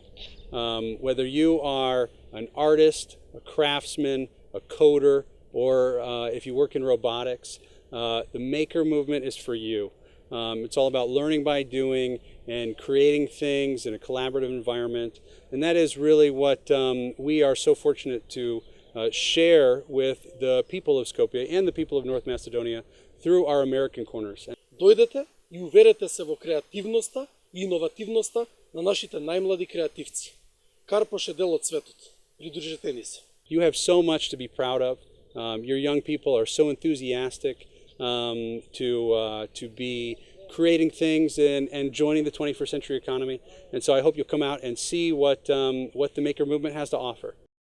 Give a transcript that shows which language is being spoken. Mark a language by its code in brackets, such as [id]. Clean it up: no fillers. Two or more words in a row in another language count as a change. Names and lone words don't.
[en] Whether you are an artist, a craftsman, a coder, or if you work in robotics, the Maker movement is for you. It's all about learning by doing and creating things in a collaborative environment. And that is really what we are so fortunate to share with the people of Skopje and the people of North Macedonia through our American Corners. [mk] Дојдете и уверете се во креативноста и иновативноста на нашите најмлади креативци. Карпош е дел од светот. Придружете ни се. [en] You have so much to be proud of. Your young people are so enthusiastic to be creating things and joining the 21st century economy. And so I hope you'll come out and see what the Maker movement has to offer.